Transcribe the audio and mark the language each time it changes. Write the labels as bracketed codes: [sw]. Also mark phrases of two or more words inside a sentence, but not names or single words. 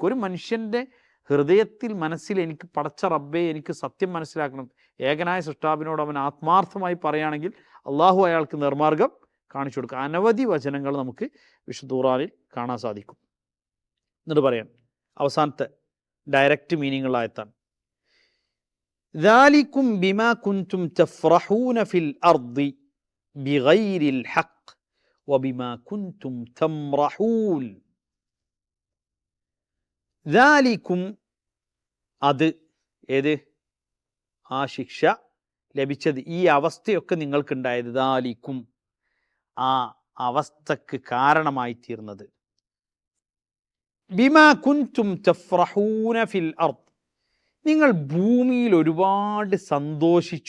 [ml] ഒരു മനുഷ്യൻ്റെ ഹൃദയത്തിൽ, മനസ്സിൽ എനിക്ക് പടച്ച റബ്ബെ എനിക്ക് സത്യം മനസ്സിലാക്കണം, ഏകനായ സൃഷ്ടാവിനോട് അവൻ ആത്മാർത്ഥമായി പറയുകയാണെങ്കിൽ അള്ളാഹു അയാൾക്ക് നേർമാർഗം കാണിച്ചു കൊടുക്കുക. അനവധി വചനങ്ങൾ നമുക്ക് വിശുദ്ധ ഖുർആനിൽ കാണാൻ സാധിക്കും. എന്നിട്ട് പറയാം അവസാനത്തെ ഡയറക്റ്റ് മീനിങ്ങുള്ളായത്താണ് [ar] ذَلِكُمْ بِمَا كُنْتُمْ تَفْرَحُونَ فِي الْأَرْضِ بِغَيْرِ الْحَقِّ وَبِمَا كُنْتُمْ تَمْرَحُونَ. ذَلِكُمْ, [ml] അത് ഏത്? ആ ശിക്ഷ ലഭിച്ചത്, ഈ അവസ്ഥയൊക്കെ നിങ്ങൾക്കുണ്ടായത്, ذَلِكُمْ ആ അവസ്ഥക്ക് കാരണമായി തീർന്നത്. [ar] بما كنتم تفرحون في الأرض, [ml] നിങ്ങൾ ഭൂമിയിൽ ഒരുപാട് സന്തോഷിച്ചു.